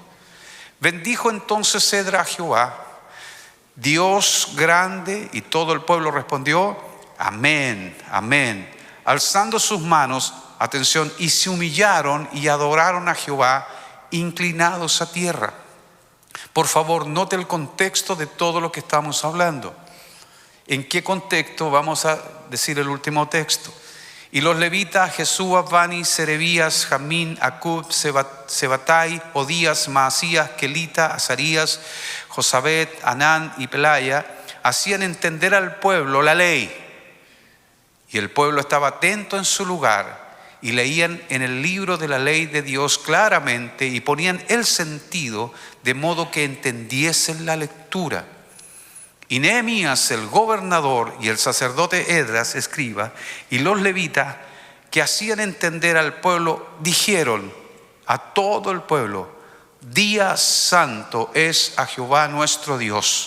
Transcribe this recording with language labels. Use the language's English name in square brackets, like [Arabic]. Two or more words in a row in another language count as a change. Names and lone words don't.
[Spanish] Bendijo entonces Esdras a Jehová, Dios grande, y todo el pueblo respondió: amén, amén, alzando sus manos, atención, y se humillaron y adoraron a Jehová, inclinados a tierra. Por favor, note el contexto de todo lo que estamos hablando. ¿En qué contexto? Vamos a decir el último texto. Y los levitas, Jesúa, Bani, Serebías, Jamín, Acub, Sebatai, Odías, Maasías, Kelita, Azarías, Josabet, Anán y Pelaya, hacían entender al pueblo la ley. Y el pueblo estaba atento en su lugar, y leían en el libro de la ley de Dios claramente y ponían el sentido de modo que entendiesen la lectura. Y Nehemías, el gobernador, y el sacerdote Esdras, escriba, y los levitas que hacían entender al pueblo, dijeron a todo el pueblo: día santo es a Jehová nuestro Dios.